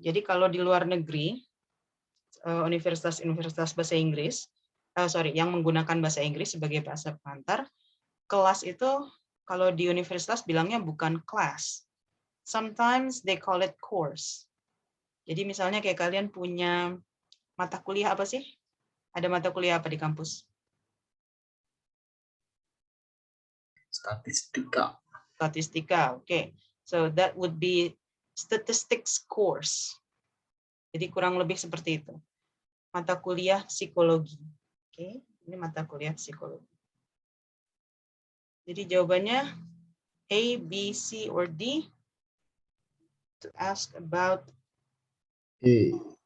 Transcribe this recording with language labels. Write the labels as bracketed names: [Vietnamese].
[Indonesian] Jadi kalau di luar negeri, universitas-universitas bahasa Inggris, yang menggunakan bahasa Inggris sebagai bahasa pengantar, kelas itu kalau di universitas bilangnya bukan class. [English] Sometimes they call it course. [Indonesian] Jadi misalnya kayak kalian punya mata kuliah apa sih? Ada mata kuliah apa di kampus? Statistika. Statistika, okay. [English] So that would be statistics course. [Indonesian] Jadi kurang lebih seperti itu. Mata kuliah psikologi. Oke, ini mata kuliah psikologi. Jadi jawabannya A, B, C, or D. [English] To ask about A.